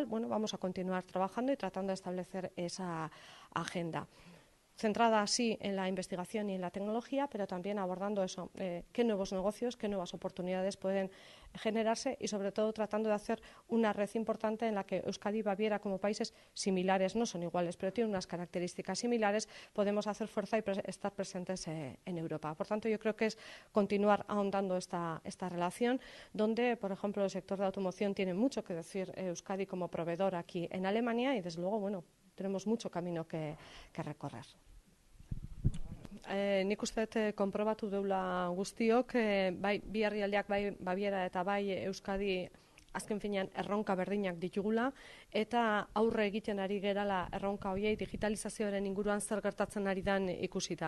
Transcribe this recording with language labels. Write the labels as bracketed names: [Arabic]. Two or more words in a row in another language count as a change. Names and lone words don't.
[Spanish] Bueno, vamos a continuar trabajando y tratando de establecer esa agenda, centrada así en la investigación y en la tecnología, pero también abordando eso, qué nuevos negocios, qué nuevas oportunidades pueden generarse, y sobre todo tratando de hacer una red importante en la que Euskadi y Baviera, como países similares, no son iguales, pero tienen unas características similares, podemos hacer fuerza y estar presentes en Europa. Por tanto, yo creo que es continuar ahondando esta relación, donde, por ejemplo, el sector de automoción tiene mucho que decir Euskadi como proveedor aquí en Alemania, y desde luego, bueno, tenemos mucho camino que recorrer. [Basque] Nik uste dut konprobatu deula guztiok, bai bi herrialdeak, bai Baviera eta bai Euskadi, azken finean erronka berdinak ditugula, eta aurre egiten ari gerala erronka horiei digitalizazioaren inguruan zer gertatzen ari den ikusita.